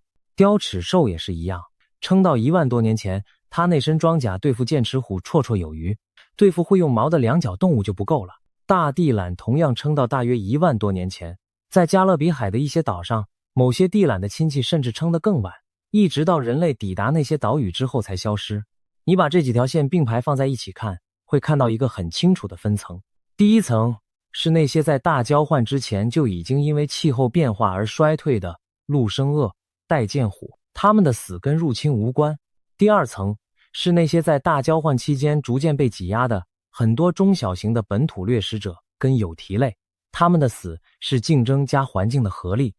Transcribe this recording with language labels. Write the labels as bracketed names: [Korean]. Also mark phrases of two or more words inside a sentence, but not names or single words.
[Chinese] 雕齒獸也是一樣，撐到1萬多年前，他那身裝甲對付剑齒虎綽綽有餘，对付會用毛的兩腳動物就不夠了。大地懶同樣撐到大約1萬多年前，在加勒比海的一些島上，某些地懶的親戚甚至撐得更晚，一直到人類抵達那些島嶼之後才消失。你把這幾條線並排放在一起看，會看到一個很清楚的分層。第一層是那些在大交換之前就已經因為氣候變化而衰退的陆生鳄、戴剑虎，他们的死跟入侵無關。第二層是那些在大交換期間逐漸被擠壓的很多中小型的本土掠食者跟有蹄類，他们的死是競爭加環境的合力。